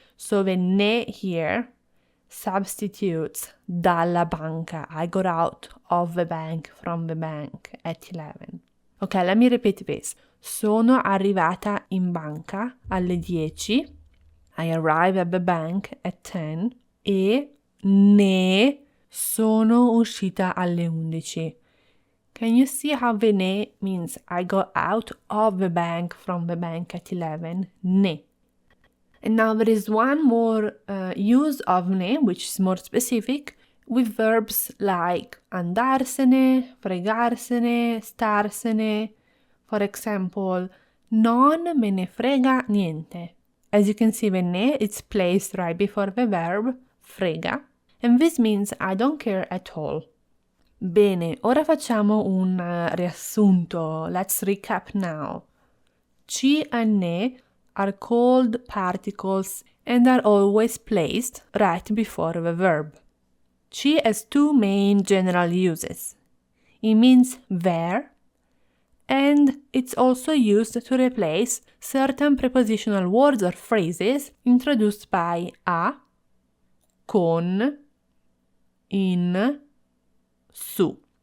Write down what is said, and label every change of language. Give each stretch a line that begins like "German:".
English: So the ne here substitutes
Italian: dalla banca.
English: I got out of the bank, from the bank, at 11. Okay, let me repeat this.
Italian: Sono arrivata in banca alle 10.
English: I arrived at the bank at 10.
Italian: E ne sono uscita alle 11.
English: Can you see how the ne means I got out of the bank, from the bank at 11? Ne. And now there is one more use of ne, which is more specific, with verbs like andarsene, fregarsene, starsene. For example,
Italian: non me ne frega niente.
English: As you can see, the ne is placed right before the verb frega, and this means I don't care at all.
Italian: Bene, ora facciamo un riassunto.
English: Let's recap now. Ci and ne are called particles and are always placed right before the verb. Ci has 2 main general uses. It means there and it's also used to replace certain prepositional words or phrases introduced by a, con, in, su.